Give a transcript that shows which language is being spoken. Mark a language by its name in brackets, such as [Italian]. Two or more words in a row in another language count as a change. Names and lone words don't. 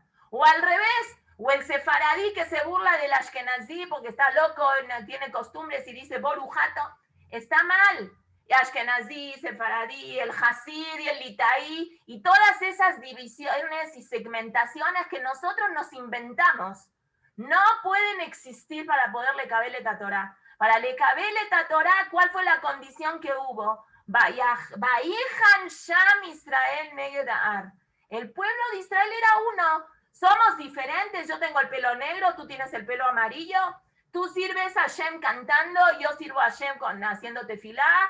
[Spanish] O al revés, o el sefaradí que se burla del Ashkenazí porque está loco, tiene costumbres y dice borujato, está mal. Y Ashkenazí, sefaradí, el Hasid y el Litaí, y todas esas divisiones y segmentaciones que nosotros nos inventamos, no pueden existir para poder [Hebrew] לקבל את תורה. [Spanish] Para [Hebrew] לקבל את תורה, [Spanish] ¿cuál fue la condición que hubo? [Hebrew] ויחן שם ישראל נגד הר. [Spanish] El pueblo de Israel era uno. Somos diferentes. Yo tengo el pelo negro, tú tienes el pelo amarillo. Tú sirves a Hashem cantando, yo sirvo a Hashem haciendo tefilá.